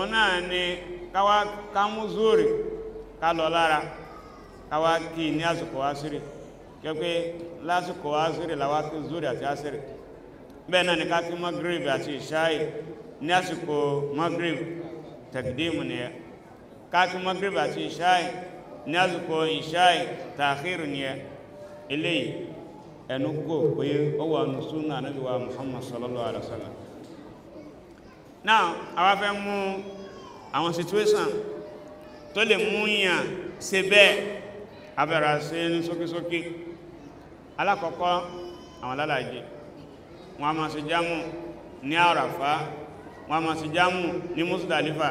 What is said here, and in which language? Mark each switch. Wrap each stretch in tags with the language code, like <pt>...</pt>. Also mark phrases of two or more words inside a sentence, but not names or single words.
<yo>náà ni káwá kámú zuhr ká lọ lára káwá kí ní àsìkò asiri kẹ́kẹ́ lásìkò asiri láwá kí zuhr àti asiri bẹ́ẹ̀ náà ni ká kí maghrib àti ìṣáì ní àsìkò maghrib takdimu ni káàkiri magrib àti ìṣáì ní àsìkò ìṣáì tààkhírù ni eléyìí ẹnu kò pé ó wà nù súnà Ànábì wa Muhammad</yo> <ar>صلى الله عليه وسلم.</ar> <yo>Now àwa fẹ́ mú àwọn situation tó lè mú yàn ṣe bẹ́ẹ̀ abẹ́ra ṣe ní sókísókí. Alákọ̀ọ́kọ́ àwọn alálàájì wọ́n a máa ṣe jámù ní Àràfá, wọ́n a máa ṣe jámù ní Musdalifa.</yo>